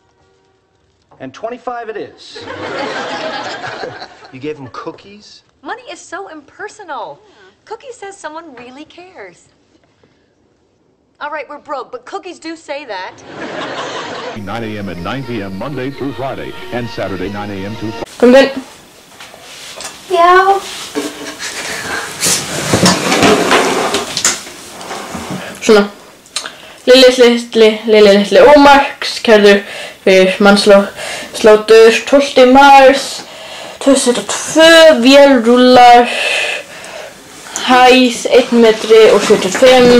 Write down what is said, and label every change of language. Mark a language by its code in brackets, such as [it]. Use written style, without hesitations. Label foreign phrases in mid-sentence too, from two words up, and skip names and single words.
[en] And 25 it is. You gave him cookies? Money is so impersonal. Cookies says someone really cares. All right, we're broke, but cookies do say that. 9 a.m. and 9 p.m. Monday through Friday, and Saturday 9 a.m. to... [is] Kom inn. Já. Svona. Lilli litli Ómarks, kærður fyrir mannsláttur 12. mars 2002, vélrúllar, hæð 1 metri og 75.